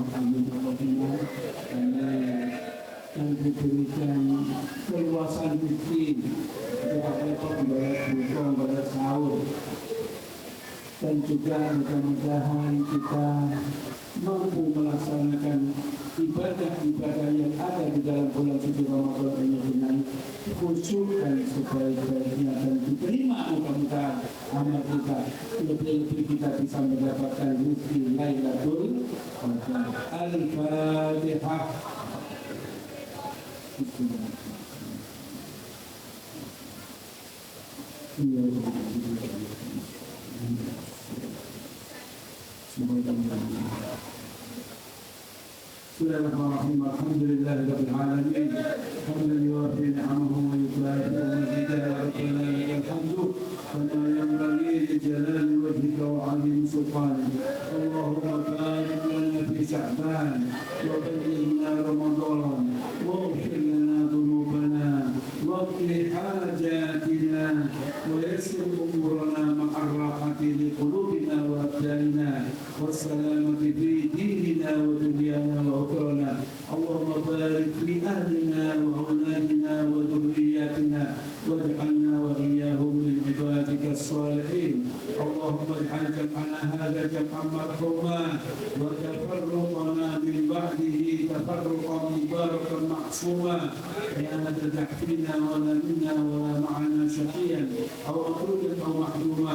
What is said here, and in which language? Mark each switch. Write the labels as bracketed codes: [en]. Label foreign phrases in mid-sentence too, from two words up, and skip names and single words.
[ar] آمين يا رب العالمين, [id] dan diberikan keluasan rezeki untuk membayar buka, membayar sahur, dan juga mudah-mudahan kita mampu melaksanakan ibadah-ibadah yang ada di dalam bulan suci Ramadan ini dengan khusyuk dan sebaik-baiknya dan diterima mudah-mudahan amal kita. Lebih-lebih kita bisa mendapatkan rezeki Lailatul Qadar. Al-Fatihah. [ar] بسم الله الرحمن الرحيم. الحمد لله رب العالمين حمدا يوافي نعمه ويكافئ مزيده. ربنا لك الحمد كما ينبغي لجلال وجهك وعظيم سلطانك. اللهم بارك لنا في شعبان وبلغنا رمضان واغفر لنا ذنوبنا واقض حاجاتنا ويسر أمورنا مع الراحة لقلوبنا وأبداننا والسلامة في ديننا ودنيانا وأخرانا. اللهم بارك في أهلنا وأولادنا وذرياتنا واجعلنا وإياهم من عبادك الصالحين. اللهم اجعل جمعنا هذا جمعا مرحوما وتفرقنا من بعده تفرقا مباركا معصوما لا تدع فينا ولا منا ولا معنا شقيا أو مطرودا أو محروما.